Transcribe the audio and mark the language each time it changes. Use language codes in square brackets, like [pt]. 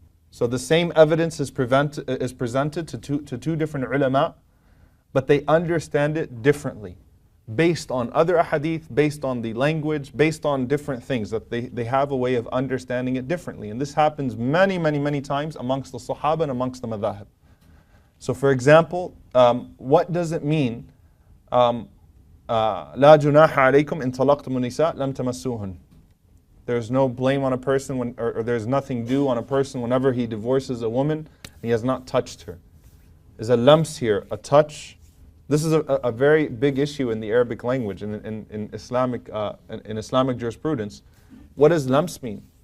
[en] So the same evidence is presented to two different ulama, but they understand it differently, based on other ahadith, based on the language, based on different things, that they have a way of understanding it differently. And this happens many, many, many times amongst the Sahaba and amongst the madhahib. So for example, what does it mean, [ar] لا جناح عليكم إن طلقتم النساء لم تمسوهن? [en] There's no blame on a person, or there's nothing due on a person whenever he divorces a woman and he has not touched her. Is a lams here a touch? This is a very big issue in the Arabic language, in Islamic jurisprudence. What does lams mean?